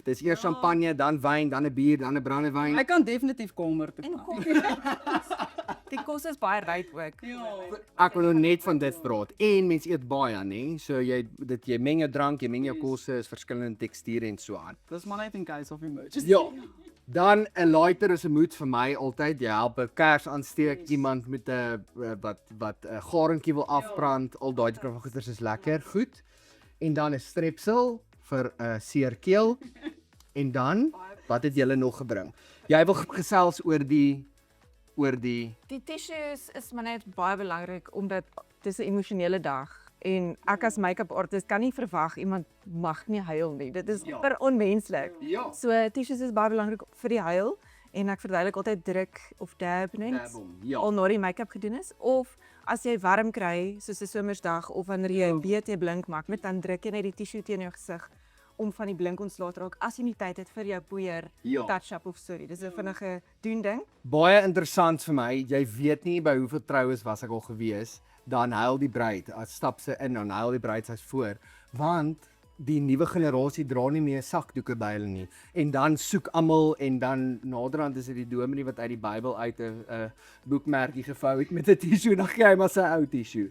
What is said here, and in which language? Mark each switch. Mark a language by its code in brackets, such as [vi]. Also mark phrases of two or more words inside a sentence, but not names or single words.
[af] Dis eers champagne, dan wyn, dan 'n bier, dan 'n brandewyn. Hy kan definitief kamer toe kom. Die kos is baie ryk ook. Ek wil nou net van dit praat. En mense eet baie, nê? So jy meng jou drank, jy meng jou kosse, is verskillende teksture en so aan. Dis maar net [en] in case of emergency. [af] Ja. Dan 'n lighter is 'n moed vir my altyd. Jy help 'n kers aansteek, iemand met 'n wat 'n garentjie wil afbrand, al daai tipe van goeders is lekker. Goed. En dan 'n strepsil vir 'n seer keel. En dan wat het julle nog gebring? Jy wil gesels oor die Die tissues is maar net baie belangrik omdat dis 'n emosionele dag en ek as [en] make-up artist [af] kan nie verwag iemand mag nie huil nie. Dit is Ja. per onmenslik. Ja. So tissues is baie belangrik vir die huil en ek verduidelik altyd druk of dab net Ja. al na die make-up gedoen is of as jy warm kry soos 'n somersdag of wanneer jy 'n BT blink maak met dan druk jy net die tissue teen jou gesig om van die blink ontslae te raak as jy nie tyd het vir jou poeier, Ja. touch-up of sorry. Dis 'n vinnige doen ding. Baie interessant vir my. Jy weet nie by hoeveel troues was ek al gewees, dan huil die bruid, as stap sy in, dan huil die bruid sy's voor, want die nuwe generasie dra nie meer sakdoeke by hulle nie. En dan soek almal en dan naderhand is dit die dominee wat uit die Bybel uit 'n boekmerkie gevou het met 'n tissue, dan gee hy maar sy ou tissue.